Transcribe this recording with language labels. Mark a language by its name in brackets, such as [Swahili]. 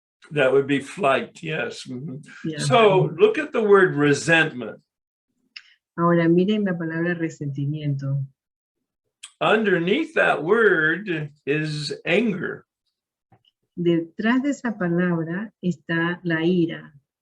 [English] That would be flight, yes. Mm-hmm. Yeah. So look at the word resentment. [Spanish] Ahora miren la palabra resentimiento. [English] Underneath that word is anger. [Spanish] Detrás de esa palabra está la ira.